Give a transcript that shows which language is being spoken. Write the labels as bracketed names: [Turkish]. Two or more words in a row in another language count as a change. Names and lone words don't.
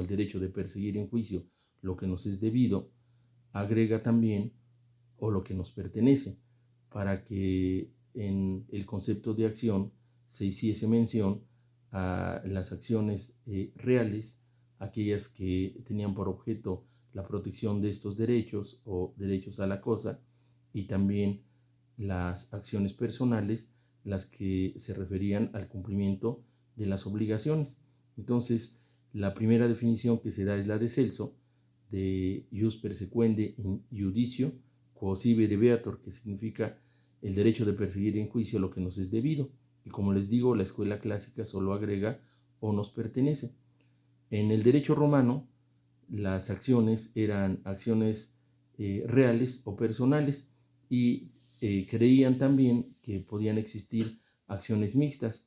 [Spanish] derecho de perseguir en juicio lo que nos es debido, agrega también o lo que nos pertenece, para que en el concepto de acción se hiciese mención a las acciones reales, aquellas que tenían por objeto la protección de estos derechos o derechos a la cosa, y también las acciones personales, las que se referían al cumplimiento de las obligaciones. Entonces, la primera definición que se da es la de Celso, de [Latin] jus persequende in judicio, quo sive debeatur, [Spanish] que significa el derecho de perseguir en juicio lo que nos es debido. Y como les digo, la escuela clásica solo agrega o nos pertenece. En el derecho romano, las acciones eran acciones reales o personales, y creían también que podían existir acciones mixtas.